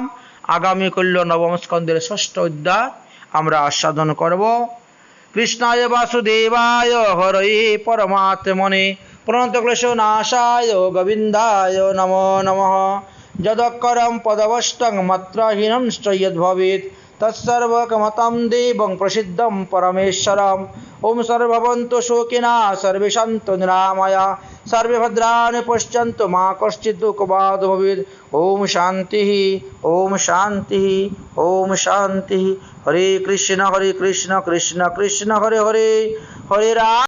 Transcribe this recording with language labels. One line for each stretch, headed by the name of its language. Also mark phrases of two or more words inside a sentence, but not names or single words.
Bangla: আগামীকাল নবম স্কন্ধের ষষ্ঠ অধ্যায় আমরা আস্বাদন করব।
Sanskrit: কৃষ্ণায় বাসুদেবায় হরয়ে পরমাত্মনে প্রণতক্লেশনাশায় গোবিন্দায় নমো নমঃ। যদক্ষরম পদবষ্টং মাত্রাহীনং যদ্ভবেৎ तत्सर्वकमतं देवं प्रसिद्धं परमेश्वरम्। ओम सर्वभवन्तु शोकिना सर्वे सन्तु निरामया सर्वे भद्राणि पश्यन्तु मा कश्चित् दुःखभाग् भवेत्। ओम शान्तिः ओम शान्तिः ओम शान्तिः। हरे कृष्ण कृष्ण कृष्ण हरे हरे हरे राम।